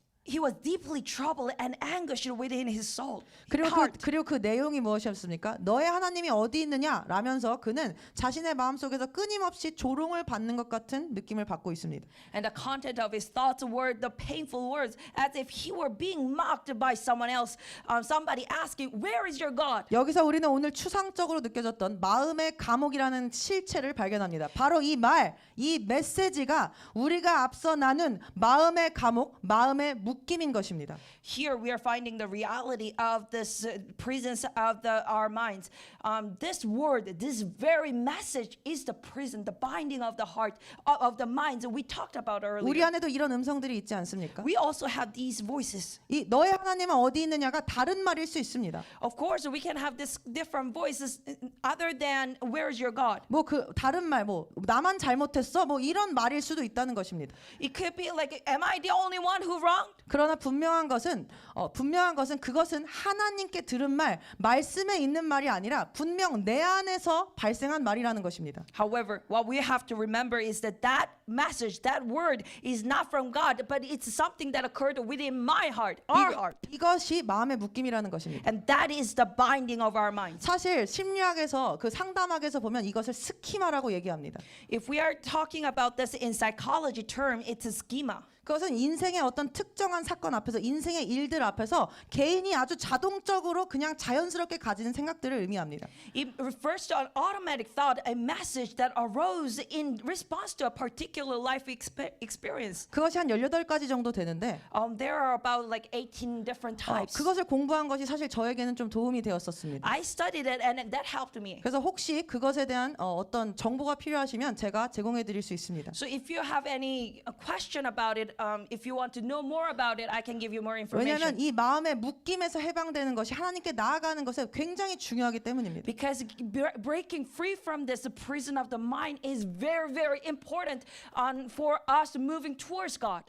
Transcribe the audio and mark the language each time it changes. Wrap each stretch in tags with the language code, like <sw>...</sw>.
<en>He was deeply troubled and anguished within his soul.</en> <ko>그리고 그 내용이 무엇이었습니까? 너의 하나님이 어디 있느냐? 라면서 그는 자신의 마음속에서 끊임없이 조롱을 받는 것 같은 느낌을 받고 있습니다.</ko> <en>And the content of his thoughts were the painful words, as if he were being mocked by someone else, somebody asking, "Where is your God?"</en> <ko>여기서 우리는 오늘 추상적으로 느껴졌던 마음의 감옥이라는 실체를 발견합니다. 바로 이 메시지가 우리가 앞서 나눈 마음의 감옥, 마음의 묶임인 것입니다.</ko> <en>Here we are finding the reality of this prisons of our minds. This word, this very message is the prison, the binding of the heart, of the minds that we talked about</en> <ko>우리</ko> <en>earlier.</en> <ko>안에도 이런 음성들이 있지 않습니까?</ko> <en>We also have these voices.</en> <ko>이 너의 하나님은 어디 있느냐가 다른 말일 수 있습니다.</ko> <en>Of course, we can have this different voices other than "Where is your God?"</en> <ko>뭐 그 다른 말 나만 잘못했어 뭐 이런 말일 수도 있다는 것입니다.</ko> <en>It could be like, "Am I the only one who wronged?"</en> <ko>그러나 분명한 것은 그것은 하나님께 들은 말씀에 있는 말이 아니라 분명 내 안에서 발생한 말이라는 것입니다.</ko> <en>However, what we have to remember is that that message, that word is not from God, but it's something that occurred within my heart, our heart.</en> <ko>이것이 마음의 묶임이라는 것입니다.</ko> <en>And that is the binding of our minds.</en> <ko>사실 심리학에서 그 상담학에서 보면 이것을 스키마라고 얘기합니다.</ko> <en>If we are talking about this in psychology term, it's a schema.</en> <ko>그것은 인생의 어떤 특정한 사건 앞에서 인생의 일들 앞에서 개인이 아주 자동적으로 그냥 자연스럽게 가지는 생각들을 의미합니다.</ko> <en>It refers to an automatic thought, a message that arose in response to a particular life experience.</en> <ko>그것이 한 18가지 정도 되는데</ko> <en>There are about like 18 different types.</en> <ko>그것을 공부한 것이 사실 저에게는 좀 도움이 되었었습니다.</ko> <en>I studied it and that helped me.</en> <ko>그래서 혹시 그것에 대한 어떤 정보가 필요하시면 제가 제공해 드릴 수 있습니다.</ko> <en>So if you have any question about it, if you want to know more about it, I can give you more information.</en> <ko>왜냐하면 이 마음의 묶임에서 해방되는 것이 하나님께 나아가는 것에 굉장히 중요하기 때문입니다.</ko> <en>Because breaking free from this prison of the mind is very, very important for us moving towards God.</en>